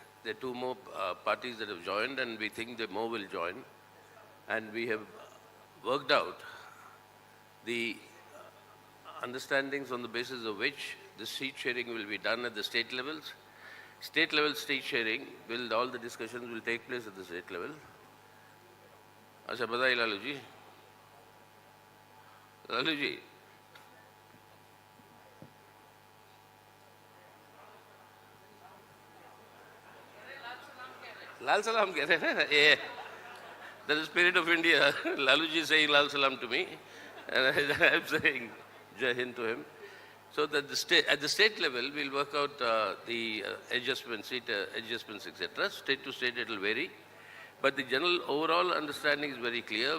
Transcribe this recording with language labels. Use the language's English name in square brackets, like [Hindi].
[English] There are two more parties that have joined, and we think that more will join. And we have worked out the understandings on the basis of which the seat sharing will be done at the state levels. State level seat sharing, all the discussions will take place at the state level. [Hindi] अच्छा बताइए लालू जी, लालू जी लाल सलाम कह रहे हैं ना, ये [English] that is the spirit of India. Lalu ji is saying Lal Salam to me and I am saying Jai Hind to him. So that at the state level, we'll work out the adjustments, seat adjustments, etc. State to state, it will vary. But the general overall understanding is very clear.